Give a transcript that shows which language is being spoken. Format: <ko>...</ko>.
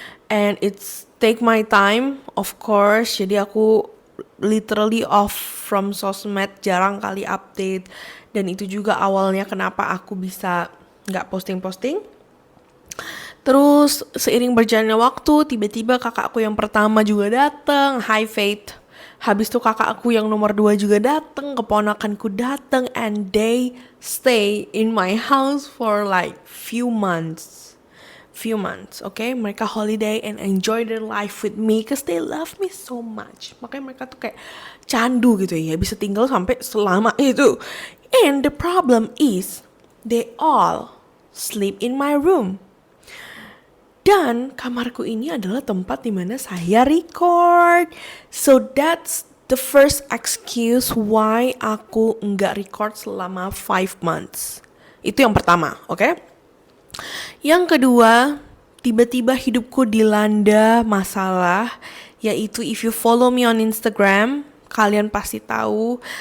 <en>And it's take my time, of course.</en> <id>Jadi aku literally off from sosmed, jarang kali update. Dan itu juga awalnya kenapa aku bisa gak posting-posting. Terus seiring berjalannya waktu, tiba-tiba kakakku yang pertama juga datang, Hi Faith. Habis itu kakakku yang nomor 2 juga datang, keponakanku datang,</id> <en>and they stay in my house for like few months, okay?</en> <id>Mereka</id> <en>holiday and enjoy their life with me, cause they love me so much.</en> <id>Makanya mereka tuh kayak candu gitu ya, bisa tinggal sampai selama itu.</id> <en>And the problem is, they all sleep in my room.</en> <id>Dan kamarku ini adalah tempat dimana saya record.</id> <en>So that's the first excuse why</en> <id>aku nggak</id> <en>record selama 5 months.</en> <id>Itu yang pertama, oke? Yang kedua, tiba-tiba hidupku dilanda masalah.</id> <en>Yaitu if you follow me on Instagram,</en> <id>kalian pasti tahu.</id>